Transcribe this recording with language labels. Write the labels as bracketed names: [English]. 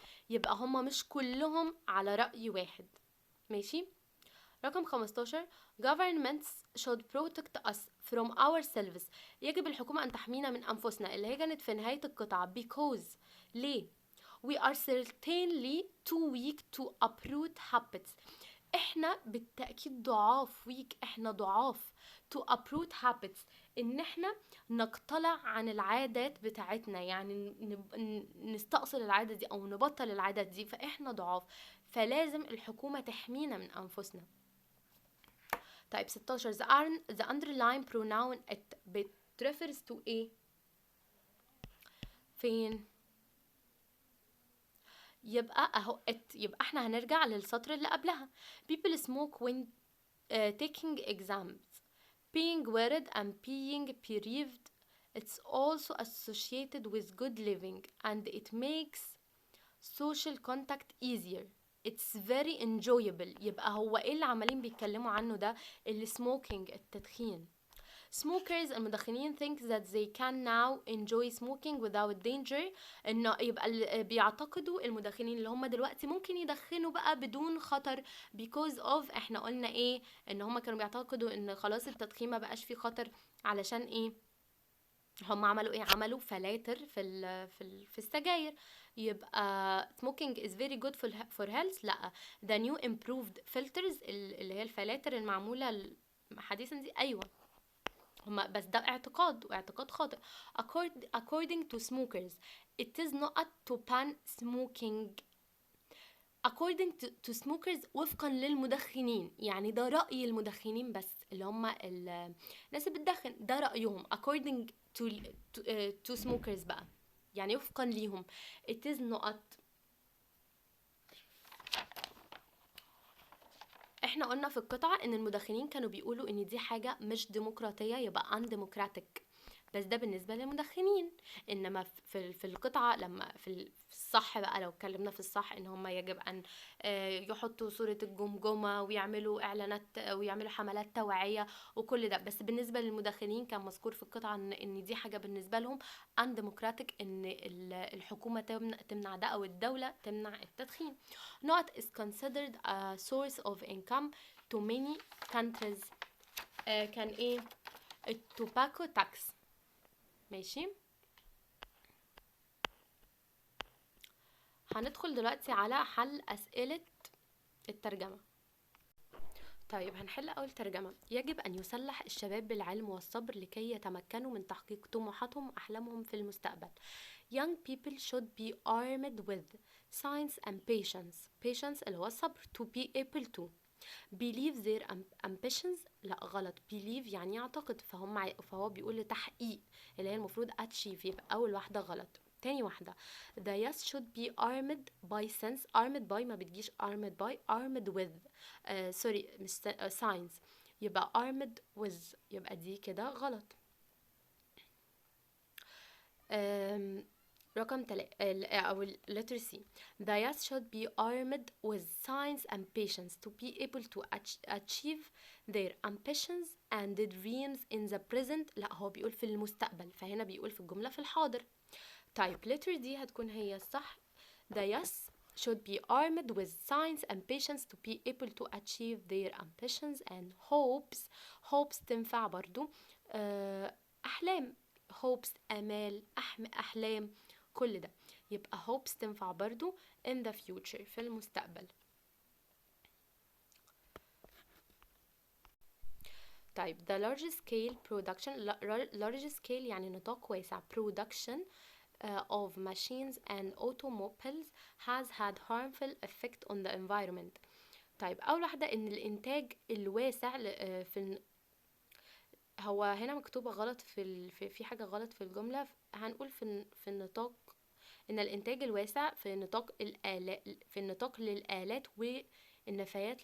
[Arabic] يبقى هما مش كلهم على رأي واحد. ماشي. رقم 15 [English] governments should protect us from ourselves، [Arabic] يجب الحكومة أن تحمينا من أنفسنا، اللي هي كانت في نهاية القطعة because. [English] ليه؟ we are certainly too weak to uproot habits. [Arabic] احنا بالتأكيد ضعاف. احنا ضعاف [English] to uproot habits، [Arabic] ان احنا نقتلع عن العادات بتاعتنا، يعني نستأصل العادة دي او نبطل العادات دي، فاحنا ضعاف، فلازم الحكومة تحمينا من انفسنا. طيب 16 [English] the underlying pronoun it it refers to [Arabic] ايه فين؟ يبقى اهو يبقى احنا هنرجع للسطر اللي قبلها. [English] people smoke when taking exams, being worried and being bereaved. It's also associated with good living and it makes social contact easier. It's very enjoyable. [Arabic] يبقى هو ايه اللي عمالين بيتكلموا عنه ده؟ السموكينج، التدخين. [English] Smokers المدخنين think that they can now enjoy smoking without danger. [Arabic] انه يبقى بيعتقدوا المدخنين اللي هم دلوقتي ممكن يدخنوا بقى بدون خطر [English] because of [Arabic] احنا قلنا ايه؟ ان هم كانوا بيعتقدوا ان خلاص التدخين ما بقاش فيه خطر علشان ايه؟ هم عملوا ايه؟ عملوا فلاتر في السجاير. [English] يبقى smoking is very good for health. [Arabic] لا، [English] the new improved filters [Arabic] اللي هي الفلاتر المعمولة حديثا دي، ايوه هما بس ده اعتقاد، واعتقاد خاطئ. [English] according to smokers it is not to ban smoking. according to smokers [Arabic] وفقا للمدخنين، يعني ده رأي المدخنين بس اللي هم الناس اللي بتدخن، ده رأيهم. [English] according to smokers [Arabic] بقى يعني وفقا ليهم. [English] it is not. [Arabic] احنا قلنا في القطعة ان المدخنين كانوا بيقولوا ان دي حاجة مش ديمقراطية، يبقى undemocratic، بس ده بالنسبة للمدخنين. انما في القطعة لما في الصح بقى، لو اتكلمنا في الصح، ان هم يجب ان يحطوا صورة الجمجمة ويعملوا اعلانات ويعملوا حملات توعية وكل ده، بس بالنسبة للمدخنين كان مذكور في القطعة ان دي حاجة بالنسبة لهم undemocratic، ان الحكومة تمنع ده او الدولة تمنع التدخين. [English] Not is considered a source of income to many countries. [Arabic] كان ايه؟ التوباكو تاكس. ماشي، هندخل دلوقتي على حل أسئلة الترجمة. طيب هنحل أول ترجمة. يجب أن يسلح الشباب بالعلم والصبر لكي يتمكنوا من تحقيق طموحاتهم وأحلامهم في المستقبل. [English] Young people should be armed with science and patience. [Arabic] Patience اللي هو الصبر. [English] To be able to believe their ambitions. [Arabic] لا غلط. believe يعني يعتقد، فهو بيقول لتحقيق اللي هي المفروض achieve، يبقى أول واحدة غلط. تاني واحدة [English] the youth should be armed by sense. armed by [Arabic] ما بتجيش [English] armed by، armed with sorry مش science، يبقى armed with، [Arabic] يبقى دي كده غلط. رقم أو letter C. [English] The youth should be armed with science and patience to be able to achieve their ambitions and dreams in the present. [Arabic] لا هو بيقول في المستقبل، فهنا بيقول في الجملة في الحاضر. طيب [English] letter D [Arabic] هتكون هي الصح. [English] The youth should be armed with science and patience to be able to achieve their ambitions and hopes. [Arabic] hopes تنفع برضو أحلام. hopes آمال، أحلام، كل ده يبقى hopes تنفع برضو [English] in the future [Arabic] في المستقبل. [English] طيب the large scale production. [Arabic] large scale يعني نطاق واسع. [English] production of machines and automobiles has had harmful effect on the environment. [Arabic] طيب أول واحدة إن الإنتاج الواسع هو هنا مكتوبة غلط في حاجة غلط في الجملة. هنقول في النطاق إن الإنتاج الواسع في نطاق الآلات، في النطاق للآلات والنفايات.